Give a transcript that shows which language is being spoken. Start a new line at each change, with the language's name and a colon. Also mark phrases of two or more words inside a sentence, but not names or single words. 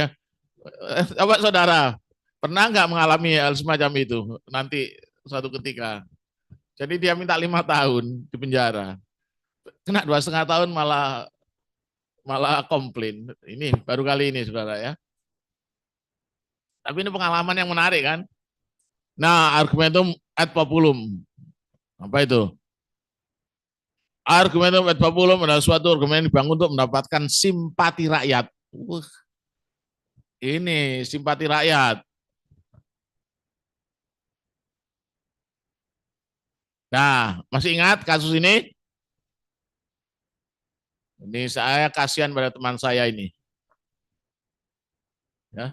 Indonesian: Apa saudara pernah nggak mengalami hal semacam itu nanti suatu ketika jadi dia minta 5 tahun di penjara kena 2,5 tahun malah malah komplain. Ini baru kali ini saudara ya. Tapi ini pengalaman yang menarik kan. Nah,
Latin: argumentum ad populum.
Indonesian: Apa itu?
Latin: Argumentum ad populum
Indonesian: adalah suatu argumen yang dibangun untuk mendapatkan simpati rakyat. Ini simpati rakyat. Nah, masih ingat kasus ini? Ini saya kasihan pada teman saya ini.